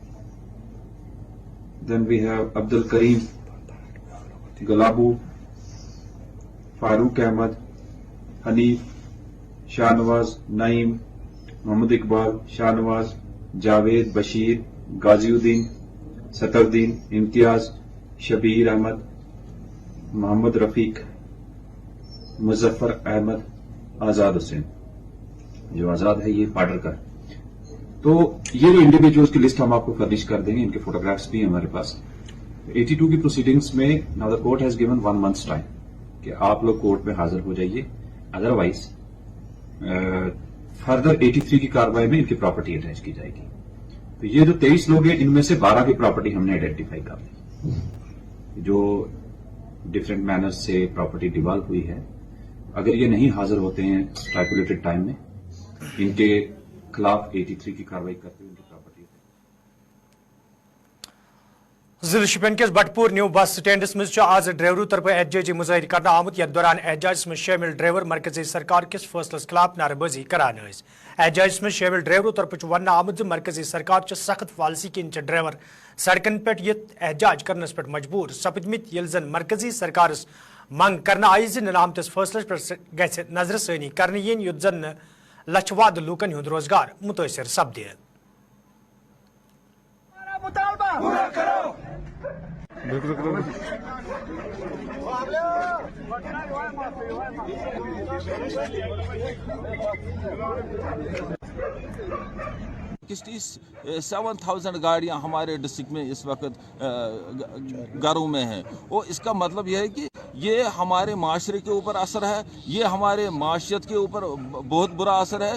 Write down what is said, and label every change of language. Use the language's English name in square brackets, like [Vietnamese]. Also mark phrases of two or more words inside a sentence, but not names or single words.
[Urdu] دین وی ہیو عبد الکریم، گلابو، فاروق احمد، حنیف، شاہ نواز، نعیم، محمد اقبال، شاہ نواز، جاوید، بشیر، غازی الدین، سطر الدین، امتیاز، شبیر احمد، محمد رفیق، مظفر احمد، آزاد حسین. جو آزاد ہے یہ پارڈر کا ہے. تو یہ جو انڈیویجولس کی لسٹ ہم آپ کو فرنش کر دیں گے، ان کے فوٹوگرافس بھی ہیں ہمارے پاس. 82 کی پروسیڈنگس میں [English] now the court has given 1 month's time [Urdu] کہ آپ لوگ کورٹ میں حاضر ہو جائیے، [English] otherwise further [Urdu] 83 کی کارروائی میں ان کی [English] property attach [Urdu] کی جائے گی. تو یہ جو 23 لوگ ہیں ان میں سے 12 کی پراپرٹی ہم نے آئیڈینٹیفائی کر لی جو [English] different manners [Urdu] سے [English] property devolve [Urdu] ہوئی ہے. اگر یہ نہیں حاضر ہوتے ہیں [English] stipulated time [Urdu] میں ان کے خلاف 83 کی کارروائی کرتے ہوئے ان کی پراپرٹی [Kashmiri] ضلع شپین کس بٹپور نیو بس سٹینڈس مز آز ڈرائیورو طرف احتجاجی مظاہر کرنا آمت یتھ دوران احتجاجس مز شامل ڈرائیور مرکزی سرکار کس فیصلس خلاف نعرہ بازی کران. احتجاجس مز شامل ڈرائیورو طرف ون آمت مرکزی سرکار سخت پالیسی کن ڈرائیور سڑکن پہ احتجاج کرنس پہ مجبور سپدمت یل زن مرکزی سرکارس منگ کرنا آئی نظامتس فیصلس پہ گھ نظر ثانی کرنے ین یت زن لچھ واد لوکن ہند روزگار متاثر سپدے. [Urdu] کشتی 7000 گاڑیاں ہمارے ڈسٹرکٹ میں اس وقت گھروں میں ہیں، اور اس کا مطلب یہ ہے کہ یہ ہمارے معاشرے کے اوپر اثر ہے، یہ ہمارے معاشیت کے اوپر بہت برا اثر ہے.